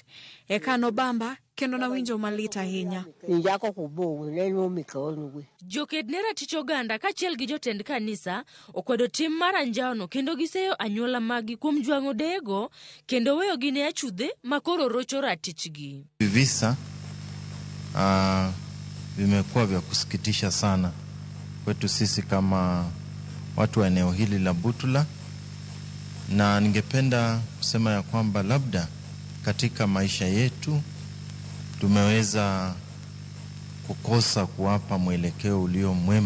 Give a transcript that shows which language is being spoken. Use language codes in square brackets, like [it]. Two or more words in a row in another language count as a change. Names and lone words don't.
[luo] Eka nobamba kendo nawinjo malit ahinya. Joked ne ratich oganda kachiel gi jotend kanisa okwedo tim mar anjawono kendo giseyo anyuola magi kuom jwang'o deyego kendo weyo gi ne achudhe makoro rocho ratichgi. [sw] Visa vimekuwa vya kusikitisha sana kwetu sisi kama watu wa eneo hili la Butula, na ningependa kusema ya kwamba labda katika maisha yetu tumeweza kukosa kuwapa mwelekeo ulio mwema.